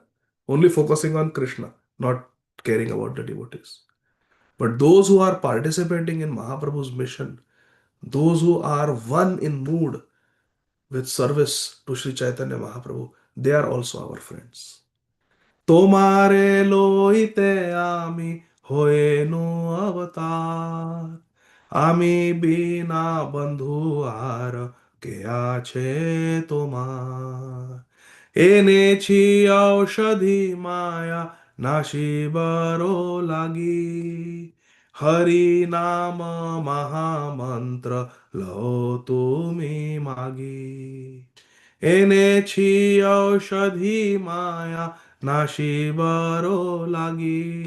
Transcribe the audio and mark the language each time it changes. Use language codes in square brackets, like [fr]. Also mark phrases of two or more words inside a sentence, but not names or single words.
[en] Only focusing on Krishna, not caring about the devotees. But those who are participating in Mahaprabhu's mission, those who are one in mood with service to Sri Chaitanya Mahaprabhu, they are also our friends. [bn] তোমারে লইতে আমি হইনু অবতার. আমি বিনা বন্ধু আর কে আছে তোমার. এনেছি ঔষধি মায়া নাশিবারো লাগি হরি নাম মহামন্ত্র লো তুমি মাগি এনেছি ঔষধি মায়া নাশিবারো লাগি